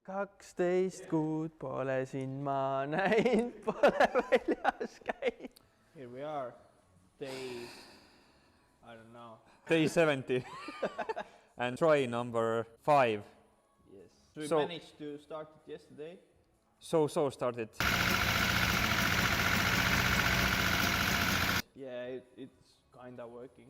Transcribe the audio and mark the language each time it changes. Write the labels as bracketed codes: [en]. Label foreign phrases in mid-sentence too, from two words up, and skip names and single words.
[et] 12 kuud pole sind ma näinud, pole väljas käinud. [en] Here we are, day, I don't know. Day 70 and try number 5. Yes. So we managed to start it yesterday. So started. Yeah, it's kind of working.